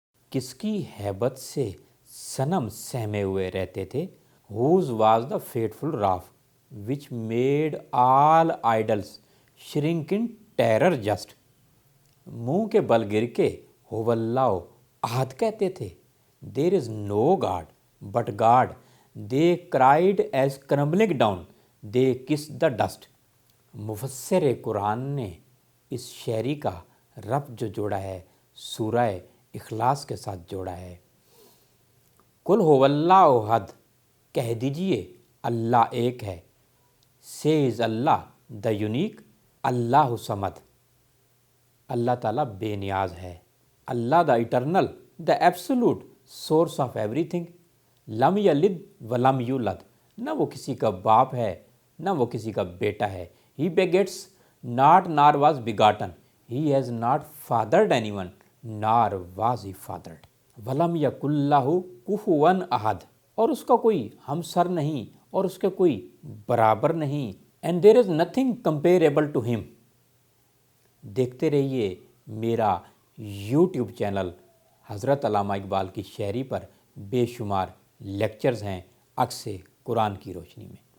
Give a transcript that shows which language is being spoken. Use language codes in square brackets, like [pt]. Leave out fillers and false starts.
[ur] کس کی ہیبت سے صنم سہمے ہوئے رہتے تھے. [en] whose was the fateful wrath which made all idols shrink in terror just. [ur] منہ کے بل گر کے [ar] ہو اللہ احد [ur] کہتے تھے. [en] there is no God but God. they cried as crumbling down they kissed the dust. [ur] مفسر قرآن نے اس شاعری کا ربط جو جوڑا ہے سورہ اخلاص کے ساتھ جوڑا ہے. [ar] قل هو اللہ احد، [ur] کہہ دیجئے اللہ ایک ہے. [en] says Allah the unique, [ar] اللہ صمد، [ur] اللہ تعالیٰ بے نیاز ہے. [en] Allah the eternal, the absolute source of everything. [ar] لم یلد ولم یولد، [ur] نہ وہ کسی کا باپ ہے نہ وہ کسی کا بیٹا ہے. ہی [en] begets not nor was begotten. He has not fathered anyone nor was he fathered. [ar] ولم یکن لہ کفوا احد، [ur] اور اس کا کوئی ہمسر نہیں اور اس کے کوئی برابر نہیں. [en] and there is nothing comparable to him. [ur] دیکھتے رہیے میرا یوٹیوب چینل. حضرت علامہ اقبال کی شاعری پر بے شمار لیکچرز ہیں عکس قرآن کی روشنی میں.